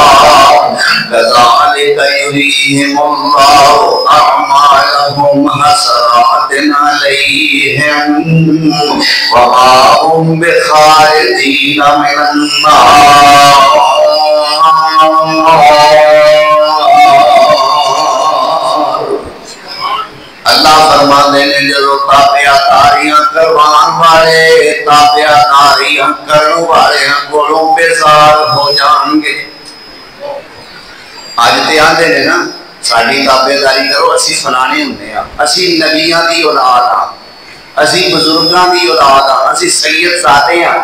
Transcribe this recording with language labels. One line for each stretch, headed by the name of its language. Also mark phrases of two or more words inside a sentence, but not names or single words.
Arabic: كذلك يريهم الله أعمالهم حسرات عليهم وما هم بخارجين من النار۔
Punjabi: اللہ فرماندے نے جدو تابعہ داریاں کروان والے، تابعہ داریاں کرن والے کولوں بیزار ہو جان گے۔ اج تے آندے نے نا ساڈی تابعہ داری کرو، اسی فلانے ہوندے ہاں، اسی نبیاں دی اولاد ہاں، اسی بزرگاں دی اولاد ہاں، اسی سید زادے ہاں۔